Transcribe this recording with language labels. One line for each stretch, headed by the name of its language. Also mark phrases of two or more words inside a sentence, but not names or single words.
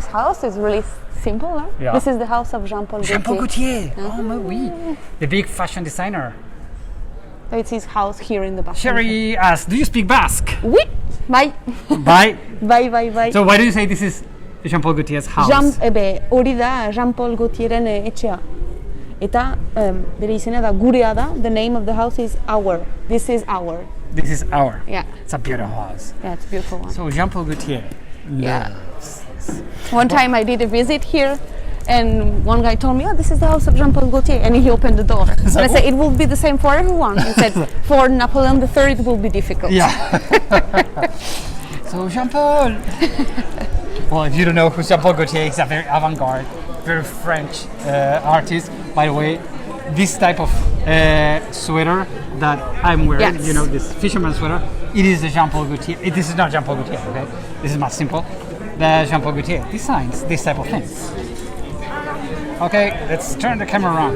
English: house is really simple, no? Yeah. This is the house of Jean-Paul Gaultier. Jean-Paul Gaultier. Oh my oui. The big fashion designer. It's his house here in the Basque. Sherry asks, do you speak Basque? Oui. Bye. Bye. So why do you say this is Jean-Paul Gaultier's house?
Basque: Hori da Jean-Paul Gaultieren etxea. Eta bere izena da gurea da.
English: The name of the house is our. This is our. This is our. Yeah. It's a beautiful house. Yeah, it's a beautiful one. So Jean-Paul Gaultier loves this. One time I did a visit here, and one guy told me, this is the house of Jean-Paul Gaultier, and he opened the door. And I said, it will be the same for everyone. He said, for Napoleon III it will be difficult. Yeah. So Jean-Paul. Well, if you don't know who Jean-Paul Gaultier is, a very avant-garde, very French artist. By the way, this type of sweater that I'm wearing, this fisherman sweater, it is the Jean-Paul Gaultier. This is not Jean-Paul Gaultier, okay? This is much simple. The Jean-Paul Gaultier designs this type of things. Okay, let's turn the camera around.